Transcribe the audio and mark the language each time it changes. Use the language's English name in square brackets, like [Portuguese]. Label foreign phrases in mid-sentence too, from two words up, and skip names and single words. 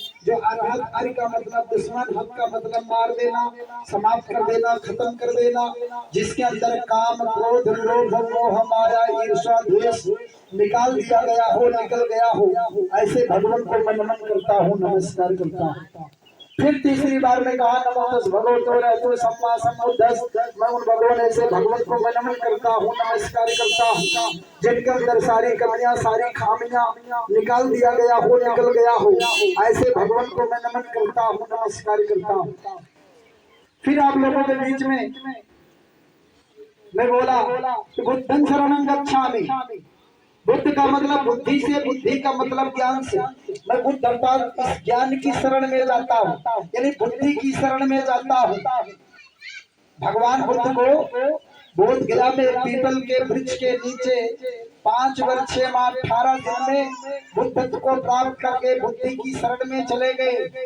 [Hindi] जो अरहत अरि का मतलब दुश्मन, हक का मतलब मार देना, समाप्त कर देना, खत्म कर देना, जिसके अंदर काम क्रोध लोभ मोह माया ईर्ष्या द्वेष निकाल दिया गया हो, निकल गया हो, ऐसे भगवान को मैं नमन करता हूँ, नमस्कार करता हूँ। फिर तीसरी बार में कहा [Pali] नमो तस् भगवतो रहतो सम्मा सम्बुद्धस्स। [Hindi] मैं उन भगवान ऐसे भगवत को मैं नमन करता हूँ, नमस्कार करता हूँ, जिनके अंदर सारी कमियां सारी खामियां निकाल दिया गया हो, निकल गया हो, ऐसे भगवान को मैं नमन करता हूँ, नमस्कार करता हूँ। फिर आप लोगों के बीच में मैं बोला [Pali] बुद्धं शरणं गच्छामि। [Hindi] बुद्ध का मतलब बुद्धि से, बुद्धि का मतलब ज्ञान से। मैं बुद्ध अर्थात इस ज्ञान की शरण में जाता हूँ, यानी बुद्धि की शरण में जाता हूँ। भगवान बुद्ध को बोध गया में पीपल के वृक्ष के नीचे 5 वर्ष 6 माह 18 दिन में बुद्धत्व को प्राप्त करके बुद्धि की शरण में चले गए।